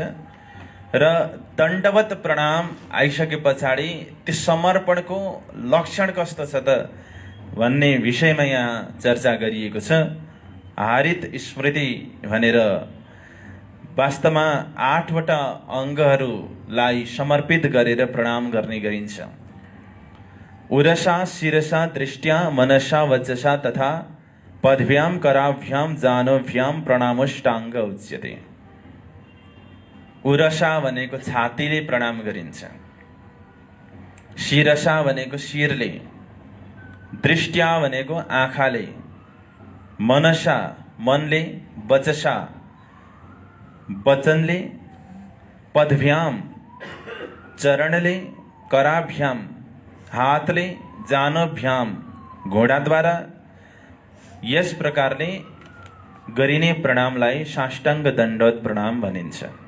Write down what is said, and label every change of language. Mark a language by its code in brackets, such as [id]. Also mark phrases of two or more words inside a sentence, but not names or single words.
[ne] र दण्डवत प्रणाम आइसके पछाडि त्यो समर्पणको लक्षण कस्तो छ त भन्ने विषयमा यहाँ चर्चा गरिएको छ। हारित स्मृति भनेर वास्तवमा 8वटा अङ्गहरूलाई समर्पित गरेर प्रणाम गर्ने गरिन्छ। [sa] उरसा शिरसा दृष्ट्या मनसा वचसा तथा पदभ्याम कराभ्याम जानोभ्याम प्रणामोष्टाङ्ग उच्यते। [ne] उरसा भनेको छातीले प्रणाम गरिन्छ, शिरसा भनेको शिरले, दृष्ट्या भनेको आँखाले, मनसा मनले, वचसा वचनले, पदभ्याम चरणले, कराभ्याम हातले, जानोभ्याम घोडाद्वारा यस प्रकारले गरिने प्रणामलाई साष्टाङ्ग दण्डवत प्रणाम भनिन्छ।